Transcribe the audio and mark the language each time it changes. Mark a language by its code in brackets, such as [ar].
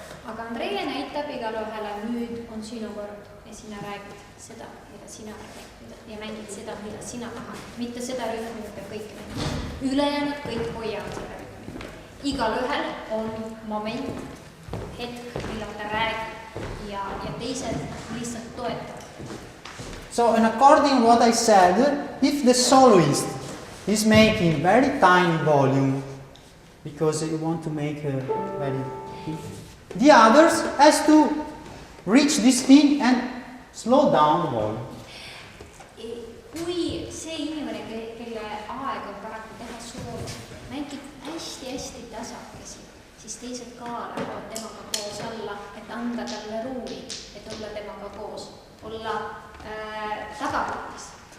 [et] aga Andrei näitab igale ühele, nüüd on sinu kord ja sina räägid seda, mida sina räägid ja mängid seda, mida sina tahad, mitte seda rütmi, mida kõik mängid. ülejäänud kõik hoiavad seda rütmi. igal ühel on moment, hetk, millal ta räägib ja teised lihtsalt toetavad. [en] So, in according what I said, if the soloist is making very tiny volume because you want to make a very, the others has to reach this thing and slow down the volume. [et] kui see inimene, kelle aeg on paraku teha soolo, mängib hästi-hästi tasakesi, siis teised ka lähevad temaga koos alla, et anda talle ruumi, et olla temaga koos, olla tagapõhjas.